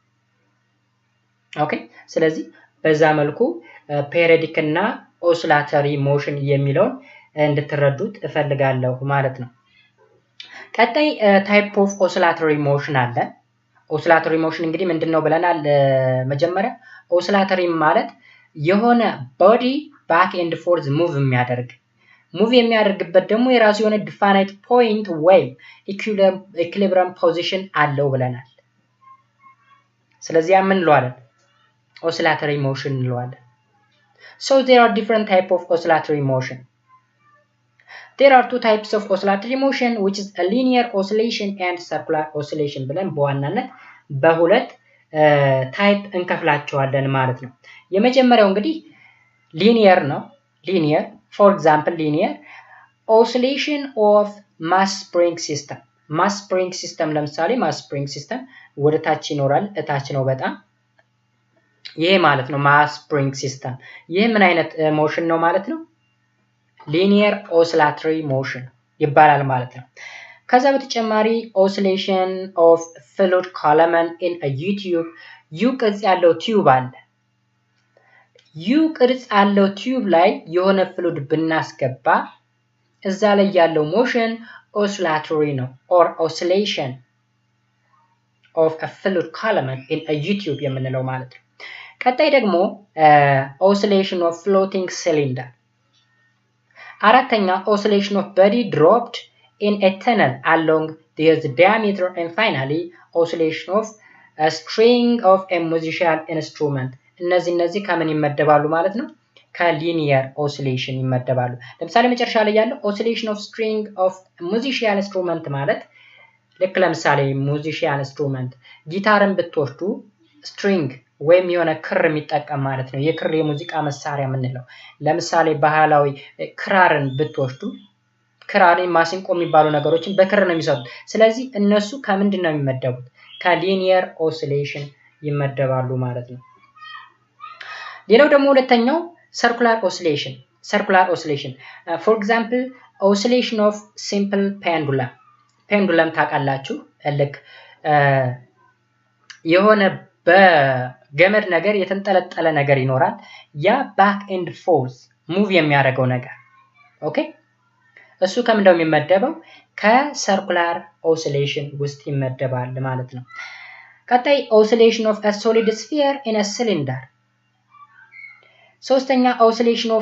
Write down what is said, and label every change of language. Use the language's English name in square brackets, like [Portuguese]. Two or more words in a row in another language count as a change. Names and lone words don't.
[Amharic] ኦኬ ስለዚህ በዛ መልኩ ፔሪዮዲክ እና [English] oscillatory motion [Amharic] የሚለውን እንድትረዱት እፈልጋለሁ ማለት ነው ቀጣይ [English] type of oscillatory motion [Amharic] አለ [English] oscillatory motion [Amharic] እንግዲህ ምንድነው ብለናል መጀመሪያ ኦሲላተሪ ማለት የሆነ [English] body back and forth move [Amharic] የሚያደርግበት ደግሞ የራሱ የሆነ [English] defined point [Amharic] ወይ [English] equilibrium position [Amharic] አለው ብለናል ስለዚህ ምን እንለዋለን [English] oscillatory motion እንለዋለን so there are different type of oscillatory motion there are two types of oscillatory motion which is a linear oscillation and circular oscillation [Amharic] ብለን በዋናነት በሁለት ታይፕ እንከፍላቸዋለን ማለት ነው የመጀመሪያው እንግዲህ linear ነው [English] linear for example linear oscillation of mass spring system [Amharic] ለምሳሌ [English] mass spring system [Amharic] ወደ ታች ይኖራል እታች ነው በጣም ይሄ ማለት ነው [English] mass spring system [Amharic] ይሄ ምን አይነት ሞሽን ነው ማለት ነው [English] linear oscillatory motion [Amharic] ይባላል ማለት ነው ከዛ በተጨማሪ [English] oscillation of fluid column in a U [Amharic] ቅርጽ ያለው ቲዩብ አለ U ቅርጽ ያለው ቲዩብ ላይ የሆነ ፍሉድ ብናስገባ እዛ ላይ ያለው ሞሽን oscillatory ነው [English] or oscillation of a fluid column in a U [Amharic] የምንለው ማለት ነው ቀጣይ ደግሞ [English] oscillation of floating cylinder አራተኛ oscillation of body dropped in a tunnel along their diameter and finally oscillation of a string of a musical instrument [Amharic] እነዚህ ከምን ይመደባሉ ማለት ነው ከሊኒየር oscillation ይመደባሉ ለምሳሌ መጨረሻ ላይ ያለው [English] oscillation of string of musical [Amharic] instrument ማለት ልክ ለምሳሌ [English] musical instrument [Amharic] ጊታርን ብትወስዱ string ወይም የሆነ ክር የሚጠቀም ማለት ነው የክር የሙዚቃ መሳሪያ ምንለው ለምሳሌ ባህላዊ ክራርን ብትወስዱ ክራርን ማሲንቆ የሚባሉ ነገሮችን በክር ነው የሚሰሩት ስለዚህ እነሱ ከምንድነው የሚመደቡት ከሊኒየር ኦሲሌሽን ይመደባሉ ማለት ነው ሌላው ደግሞ ሁለተኛው [English] circular oscillation for example oscillation of simple pendulum [Amharic] ታውቃላችሁ ልክ የሆነ በገመድ ነገር የተንጠለጠለ ነገር ይኖራል ያ [English] back and forth [Amharic] ሙቭ የሚያደርገው ነገር ኦኬ እሱ ከምንድነው የሚመደበው ከ [English] circular oscillation [Amharic] ውስጥ ይመደባል ማለት ነው ቀጣይ [English] oscillation of a solid sphere in a cylinder [Amharic] ሶስተኛ [English] oscillation of